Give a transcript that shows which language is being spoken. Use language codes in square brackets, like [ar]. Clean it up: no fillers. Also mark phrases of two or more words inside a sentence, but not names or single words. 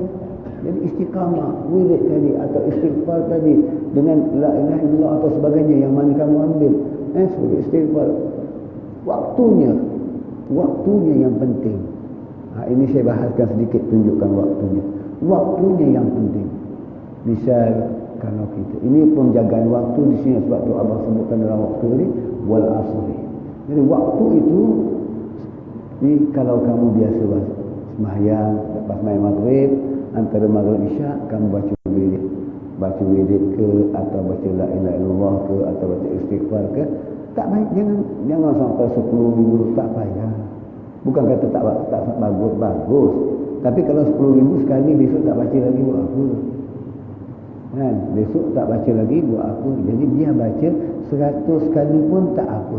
[ms] Jadi istiqamah, wirid tadi atau istighfar tadi dengan [ar] لا إله إلا الله [ms] atau sebagainya yang mana kamu ambil, sebagai istighfar, waktunya yang penting. Ini saya bahaskan sedikit, tunjukkan waktunya. Waktunya yang penting. Misal kalau kita, ini penjagaan waktu di sini sebab tu abang sebutkan dalam waktu ini [ar] والعصر. [ms] Jadi waktu itu kalau kamu biasa sembahyang, lepas sembahyang maghrib, antara maghrib isyak kamu baca wirid ke, atau baca [ar] لا إله إلا الله [ms] ke, atau baca istighfar ke, tak baik. Jangan sampai 10,000, tak payah. Bukan kata tak bagus, tapi kalau 10,000 sekali, besok tak baca lagi buat apa? Kan? Besok tak baca lagi buat apa? Jadi dia baca 100 kali pun tak apa.